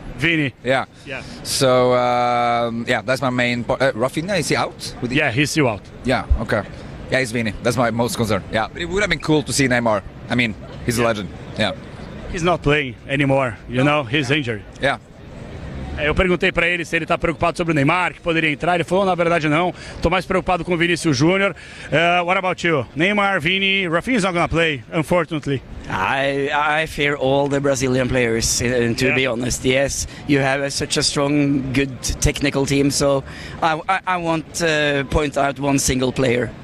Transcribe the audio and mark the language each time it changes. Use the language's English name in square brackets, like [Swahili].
[English] Vini. Yeah. So, that's my main point. Rafinha, is he out? Yeah, he's still out. Yeah, okay. Yeah, he's Vini. That's my most concern. Yeah. But it would have been cool to see Neymar. I mean, he's a legend. Yeah. He's not playing anymore, you know, he's injured. Yeah. [Portuguese] Eu perguntei para ele se ele está preocupado sobre o Neymar, que poderia entrar. Ele falou, na verdade, não. Estou mais preocupado com o Vinícius Júnior. [English] What about you? Neymar, Vini, Rafinha is not going to play, unfortunately. I fear all the Brazilian players, to be honest. Yes, you have such a strong, good technical team. So I won't point out one single player.